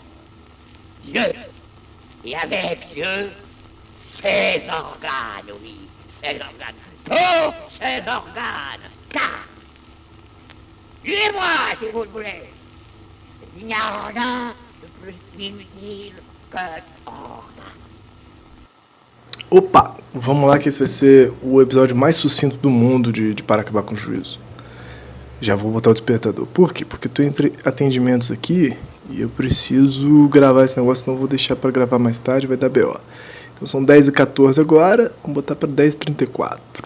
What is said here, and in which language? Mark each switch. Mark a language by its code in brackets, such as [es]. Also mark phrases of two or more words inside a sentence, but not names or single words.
[fr] Dieu, et avec Dieu, ses organes, oui, ses organes, tous ses organes, car, suivez-moi si vous le voulez, il n'y a rien de plus inutile que organe. [pt] Opa, vamos lá que esse vai ser o episódio mais sucinto do mundo de Para Acabar com o Juízo. Já vou botar o despertador. Por quê? Porque eu tô entre atendimentos aqui e eu preciso gravar esse negócio, senão eu vou deixar pra gravar mais tarde, vai dar B.O. Então são 10h14 agora, vamos botar pra 10h34.